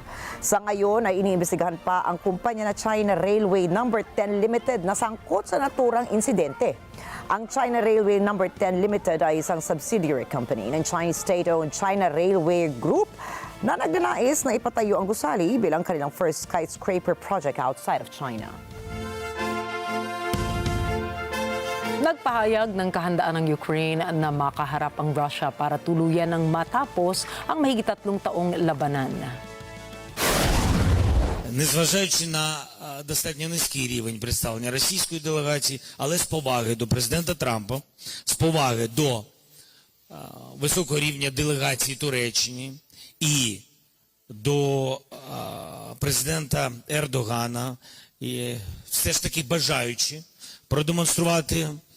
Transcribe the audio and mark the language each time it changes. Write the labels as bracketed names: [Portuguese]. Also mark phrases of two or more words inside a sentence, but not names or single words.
[Filipino] Sa ngayon ay iniimbestigahan pa ang kumpanya na China Railway No. 10 Limited na sangkot sa naturang insidente. Ang China Railway No. 10 Limited ay isang [English] subsidiary company [Filipino] ng [English] Chinese state-owned [Filipino] China Railway Group na nagnanais na ipatayo ang gusali bilang kanilang [English] first skyscraper project outside of China. [Filipino] Nagpahayag ng kahandaan ng Ukraine na makaharap ang Russia para tuluyan ng matapos ang mahigit 3 taong labanan. [Ukrainian] Незважаючи на достатньо низький рівень представлення російської делегації, але з поваги до президента Трампа, з поваги до високого рівня делегації Туреччини і до президента Ердогана, і все ж таки бажаючи продемонструвати,